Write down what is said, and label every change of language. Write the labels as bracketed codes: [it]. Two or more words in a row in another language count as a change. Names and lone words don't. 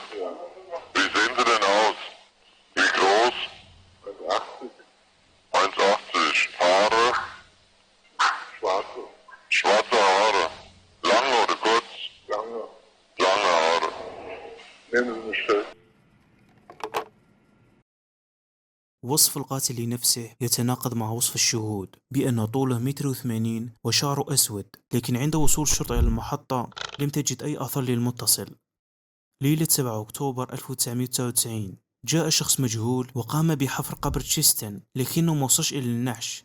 [de] Ja. Wie sehen Sie denn aus? Wie groß? 1,80. 1,80. Haare? Schwarze. Schwarze Haare. Lange oder kurz? Lange. Lange Haare. Nehmen Sie mich fest. [ar] وصف القاتل لنفسه يتناقض مع وصف الشهود بأن طوله 1.80 متر وشعره أسود، لكن عند وصول الشرطة إلى المحطة لم تجد أي أثر للمتصل. ليلة 7 أكتوبر 1999 جاء شخص مجهول وقام بحفر قبر تشيستن، لكنه ما وصلش إلى النعش.